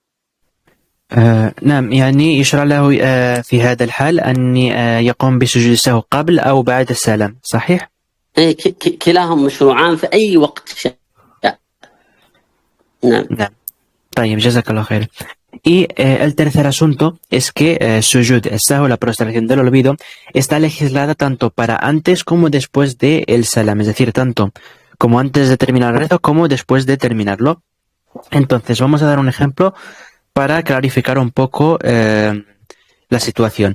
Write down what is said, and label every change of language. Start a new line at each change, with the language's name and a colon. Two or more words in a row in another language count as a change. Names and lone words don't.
Arabic: نعم، يعني يشرع له في هذا الحال أن يقوم بسجود السهو قبل أو بعد السلام، صحيح؟ كلاهم مشروعان في أي وقت شاء. نعم. طيب، جزاك الله خير.
Spanish: Y el tercer asunto es que sujud, el sahو, la prostración del olvido, está legislada tanto para antes como después de el salam, es decir, tanto como antes de terminar el rezo como después de terminarlo. Entonces, vamos a dar un ejemplo para clarificar un poco la situación.